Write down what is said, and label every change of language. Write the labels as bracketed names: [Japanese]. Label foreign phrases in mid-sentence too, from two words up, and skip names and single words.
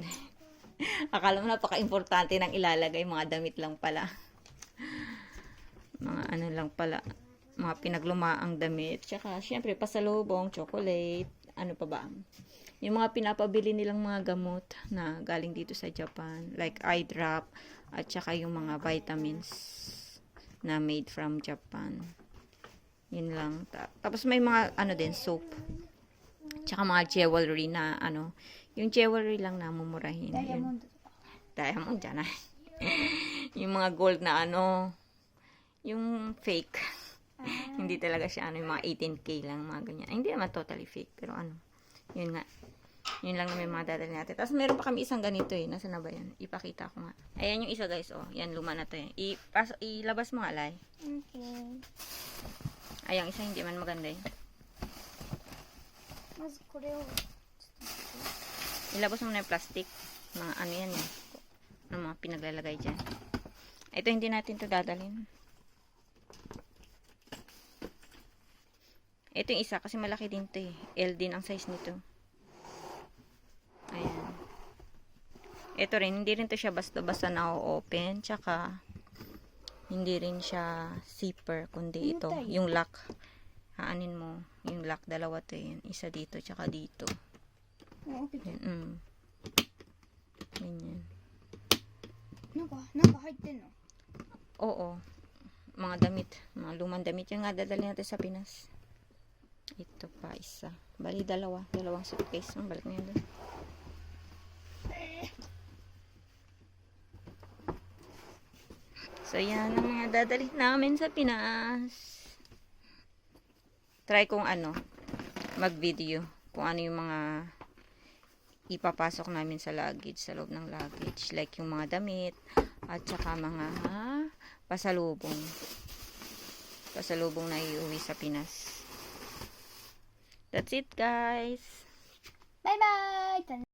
[Filipino] Akala mo napaka-importante ng ilalagay. Mga damit lang pala. Mga ano lang pala. Mga pinaglumaang damit. Tsaka, syempre, pasalubong, chocolate. Ano pa ba? Yung mga pinapabili nilang mga gamot na galing dito sa Japan. [English] Like eye drop. [Filipino] At tsaka yung mga vitamins na [English] made from Japan. [Filipino] Yun lang. Tapos may mga, din, soap. Tsaka mga jewelry na, yung jewelry lang na mumurahin. [Japanese] ダイヤモンドとか。 [Filipino] Diamond dyan, yung mga gold na, yung fake. Hindi talaga siya, yung mga 18K lang, mga ganyan. Ay, hindi naman totally fake, pero yun nga. Yun lang na may mga dadali natin. Tapos meron pa kami isang ganito Nasaan na ba yan? Ipakita ko nga. Ayan yung isa, guys, Yan, luma na to ilabas mo nga, Lai. Okay. Ay, yung isa hindi man maganda [Japanese] まずこれを。 [Filipino] Ilabas mo na yung plastic. Mga yan yan. Mga pinaglalagay dyan. Ito hindi natin to dadalhin. Ito yung isa kasi malaki din to L din ang size nito. Ayan. Ito rin, hindi rin to siya basta-basta na-open. Tsaka, hindi rin siya zipper, kundi ito. Yung lock. Haanin mo. Yung lock, dalawa to yan. Isa dito, tsaka dito. Yan, ganyan. [Japanese] なんか入ってんの？ [Filipino] Oo. Mga damit. Mga lumang damit. Yung nga dadali natin sa Pinas. Ito pa isa. Bali dalawang suitcase. Balik mo yan doon. So yan ang mga dadali namin sa Pinas. Try kong mag-video kung ano yung mga ipapasok namin sa luggage, sa loob ng luggage. Like yung mga damit, at saka mga pasalubong. Pasalubong na iuwi sa Pinas. [English] That's it, guys. [Japanese] バイバーイ。